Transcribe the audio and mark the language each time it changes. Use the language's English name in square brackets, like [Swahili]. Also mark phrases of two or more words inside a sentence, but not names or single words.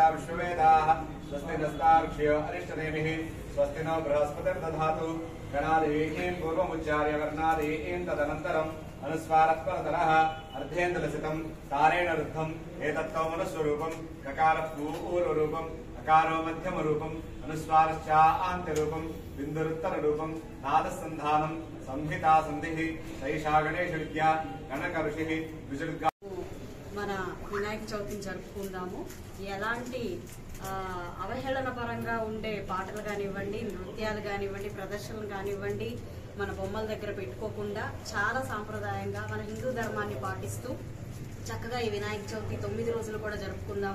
[Sanskrit] विश्ववेदाः स्वस्ति नस्तार्क्ष्यो अरिष्टनेमिः स्वस्ति नो बृहस्पतिर्दधातु गणादेवीं पूर्वमुच्चार्य वर्णादेवीं तदनन्तरम् अनुस्वारत्परतरः अर्धेन्दलसितं तारेण रुद्धम् एतत्तौ मनस्वरूपं ककारपूर्वरूपम् अकारो मध्यमरूपम् अनुस्वारश्चान्त्यरूपं बिन्दुरुत्तररूपं नादसन्धानं संहिता सन्धिः सैषा गणेश विद्या गणक ऋषिः विजुर्गा [Telugu] మన వినాయక చవితిని జరుపుకుందాము. ఎలాంటి అవహేళన పరంగా ఉండే పాటలు కానివ్వండి, నృత్యాలు కానివ్వండి, ప్రదర్శనలు కానివ్వండి మన బొమ్మల దగ్గర పెట్టుకోకుండా చాలా సాంప్రదాయంగా మన హిందూ ధర్మాన్ని పాటిస్తూ చక్కగా ఈ వినాయక చవితి 9 రోజులు కూడా జరుపుకుందాము.